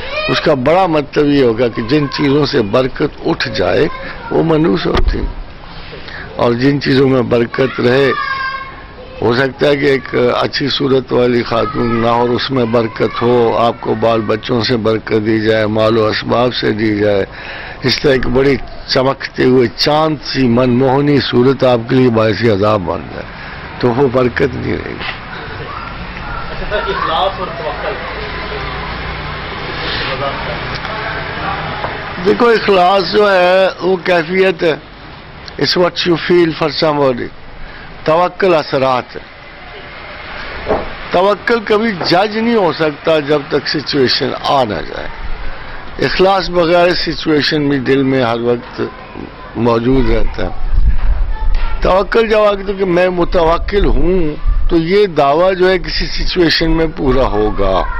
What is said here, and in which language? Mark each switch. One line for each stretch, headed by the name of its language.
Urdu: اس کا بڑا مطلب یہ ہوگا کہ جن چیزوں سے برکت اٹھ جائے وہ منحوس ہوتی، اور جن چیزوں میں برکت رہے، ہو سکتا ہے کہ ایک اچھی صورت والی خاتون نہ اور اس میں برکت ہو، آپ کو بال بچوں سے برکت دی جائے، مال و اسباب سے دی جائے، اس طرح ایک بڑی چمکتے ہوئے چاند سی من موہنی صورت آپ کے لیے باعث عذاب بن جائے تو وہ برکت نہیں رہے گی. اچھا سر، اخلاص اور توکل دیکھو، اخلاص جو ہے وہ کیفیت ہے.
English: It's what you feel for somebody.
Urdu: توکل اثرات ہے. توکل کبھی جج نہیں ہو سکتا جب تک سچویشن آ نہ جائے. اخلاص بغیر سچویشن بھی دل میں ہر وقت موجود رہتا ہے. توکل جب آگے تو کہ میں متوکل ہوں تو یہ دعویٰ جو ہے کسی سچویشن میں پورا ہوگا.